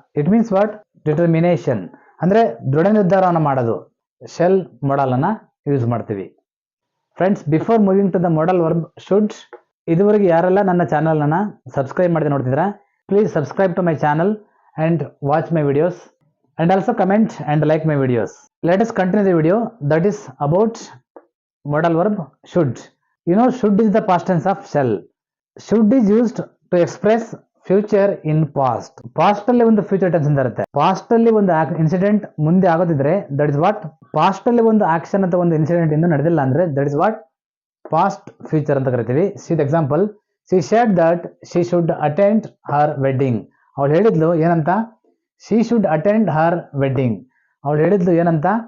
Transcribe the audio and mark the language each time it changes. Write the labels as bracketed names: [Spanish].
[English] It means what? Determination. [Kannada] ಅಂದ್ರೆ ದೃಢ ನಿರ್ಧಾರವನ್ನು ಮಾಡೋದು. ಶೆಲ್ ಮಾಡಲ್ ಅನ್ನ ಯೂಸ್ ಮಾಡ್ತೀವಿ. [English] friends, before moving to the modal verb should, [Kannada] ಇದುವರೆಗೆ ಯಾರೆಲ್ಲ ನನ್ನ ಚಾನಲ್ ಅನ್ನ ಸಬ್ಸ್ಕ್ರೈಬ್ ಮಾಡದೆ ನೋಡ್ತಿದ್ರ, [English] Please subscribe to my channel and watch my videos and also comment and like my videos. Let us continue the video that is about modal verb should. You know, should is the past tense of shall. Should is used to express future in past. [Kannada] Past ಅಲ್ಲಿ ಒಂದು future tense ಅಂತ ಇರುತ್ತೆ. Past ಅಲ್ಲಿ ಒಂದು incident ಮುಂದೆ ಆಗೋದಿದ್ರೆ [English] that is what [Kannada] past ಅಲ್ಲಿ ಒಂದು action ಅಥವಾ ಒಂದು ಇನ್ಸಿಡೆಂಟ್ ಇನ್ನೂ ನಡೆದಿಲ್ಲ ಅಂದ್ರೆ that is what past future ಅಂತ ಕರಿತೀವಿ. [English] See the example, she said that she should attend her wedding. [Kannada] ಅವಳು ಹೇಳಿದ್ಲು ಏನಂತ? [English] She should attend her wedding. [Kannada] ಅವಳು ಹೇಳಿದ್ಲು ಏನಂತ?